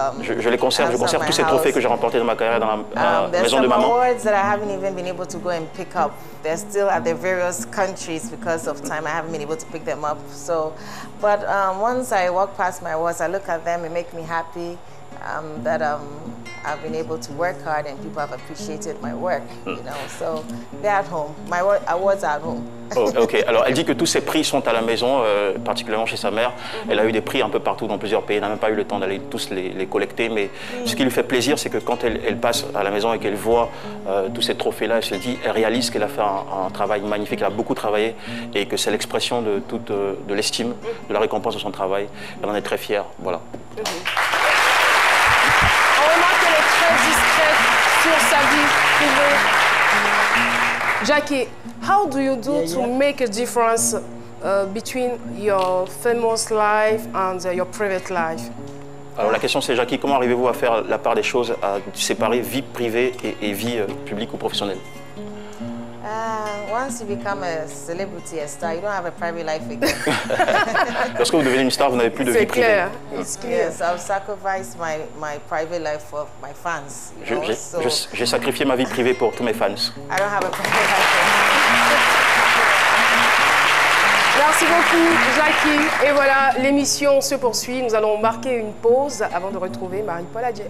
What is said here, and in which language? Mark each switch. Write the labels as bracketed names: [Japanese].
[French] Je les conserve, je conserve tous ces trophées que j'ai remportés dans ma carrière dans la maison de maman. [English] There's some awards that I haven't even been able to go and pick up. They're still at their various countries because of time. I haven't been able to pick them up. So, but once I walk past my awards, I look at them and make me happy that I've been able to work hard and people have appreciated my work. You know, so they're at home. My awards are at home. [French] Oh, ok, alors elle dit que tous ces prix sont à la maison, particulièrement chez sa mère. Elle a eu des prix un peu partout dans plusieurs pays, elle n'a même pas eu le temps d'aller tous les collecter, mais ce qui lui fait plaisir, c'est que quand elle passe à la maison et qu'elle voit tous ces trophées-là, elle se dit, elle réalise qu'elle a fait un travail magnifique, elle a beaucoup travaillé et que c'est l'expression de toute de l'estime, de la récompense de son travail. Elle en est très fière, voilà. On remarque qu'elle est très discrète sur sa vie privée. [English] Jackie, how do you do to make a difference between your famous life and your private life? [French] Alors la question c'est, Jackie, comment arrivez-vous à faire la part des choses, à séparer vie privée et vie publique ou professionnelle? [English] Once you become a celebrity, a star, you don't have a private life again. [French] Lorsque vous devenez une star, vous n'avez plus de vie privée. Clair. [English] It's clear. Yes, I've sacrificed my private life for my fans. You know? So [French] J'ai sacrifié ma vie privée pour tous mes fans. [English] I don't have a private life anymore. [French] Merci beaucoup, Jackie. Et voilà, l'émission se poursuit. Nous allons marquer une pause avant de retrouver Marie-Paul Adjei.